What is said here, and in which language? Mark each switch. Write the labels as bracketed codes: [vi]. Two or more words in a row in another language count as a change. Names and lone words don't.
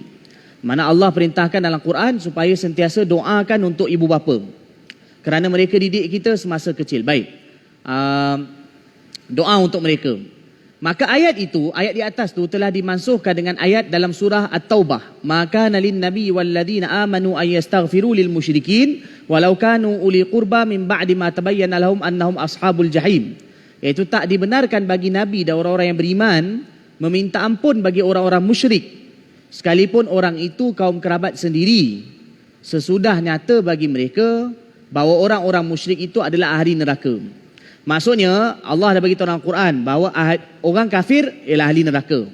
[ms] Mana Allah perintahkan dalam Quran supaya sentiasa doakan untuk ibu bapa kerana mereka didik kita semasa kecil. Baik, doa untuk mereka. Maka ayat itu, ayat di atas tu telah dimansuhkan dengan ayat dalam surah At-Taubah. [ar] ما كان للنبي والذين آمنوا أن يستغفروا للمشركين ولو كانوا أولي قربى من بعد ما تبين لهم أنهم أصحاب الجحيم. [ms] Iaitu tak dibenarkan bagi nabi dan orang-orang yang beriman meminta ampun bagi orang-orang musyrik sekalipun orang itu kaum kerabat sendiri, sesudah nyata bagi mereka bahawa orang-orang musyrik itu adalah ahli neraka. Maksudnya Allah dah bagi tahu dalam Quran bahawa orang kafir ialah ahli neraka.